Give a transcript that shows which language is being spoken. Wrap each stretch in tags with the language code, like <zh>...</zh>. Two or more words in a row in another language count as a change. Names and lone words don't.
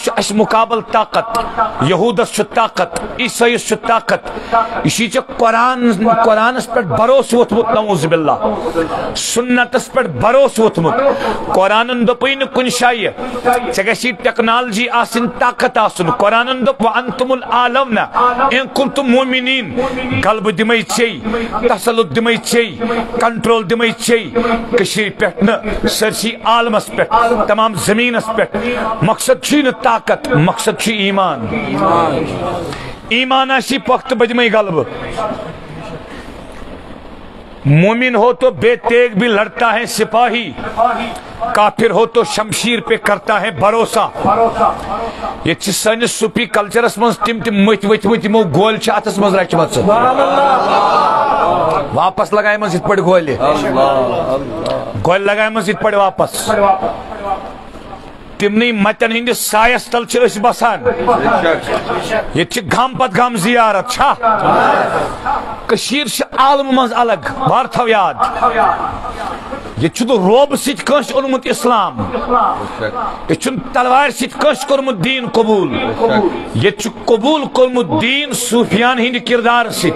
<ks>چھُ اَسہِ مقابل طاقت یہوٗدس چھُ طاقت عیسٲیس چھُ طاقت یہ چھی ژےٚ قرآنس پٮ۪ٹھ بھروسہٕ ووٚتھمُت</ks> <ar>نعوذ باللہ</ar> <ks>سنتس پٮ۪ٹھ بھروسہٕ ووٚتھمُت قرآنن دوٚپُے نہٕ کُنہِ جایہِ ژےٚ گژھی ٹیکنالجی آسٕنۍ طاقت آسُن قرآنن دوٚپ</ks> <ar>وَأَنتُمُ الْأَعْلَوْنَ إِن كُنتُم مُؤْمِنِينَ</ar> <ks>غلبہٕ دِمے ژےٚ تسلط دِمے ژےٚ کنٹرول دِمے ژےٚ کٔشیٖرِ پٮ۪ٹھ نہٕ سٲرسٕے عالمس پٮ۪ٹھ تمام زمینس پٮ۪ٹھ مقصد چھُے نہٕ طاقت مقصد چھُ ایمان ایمان آسی پختہ بہٕ دِمے غلبہٕ</ks> <ur>مومن ہو تو بے تیغ بھی لڑتا ہے سپاہی کافر ہو تو شمشیر پہ کرتا ہے بھروسہ</ur> <ks>یہ چھ سٲنِس صوفی کلچرس منٛز تِم مٔتھۍ ؤتھمٕتۍ یِمو گولہِ چھِ اتھس منٛز رچمژٕ واپس لگایمژ یِتھ پٲٹھۍ گولہِ لگایمژ یِتھ پٲٹھۍ واپس تمنٕے متن ہندس سایس تل چھِ أسۍ بسان ییٚتہِ چھِ گام پتہٕ گام زیارت چھا کٔشیٖر چھِ عالمہٕ منٛز الگ بار تھاو یاد ییٚتہِ چھُنہٕ روبہٕ سۭتۍ کٲنٛسہِ اوٚنمُت اسلام ییٚتہِ چھُنہٕ تلوارِ سۭتۍ کٲنٛسہِ کوٚرمُت دیٖن قبوٗل ییٚتہِ چھُ قبوٗل کوٚرمُت دیٖن صوٗفیان ہٕنٛدِ کردار</ks>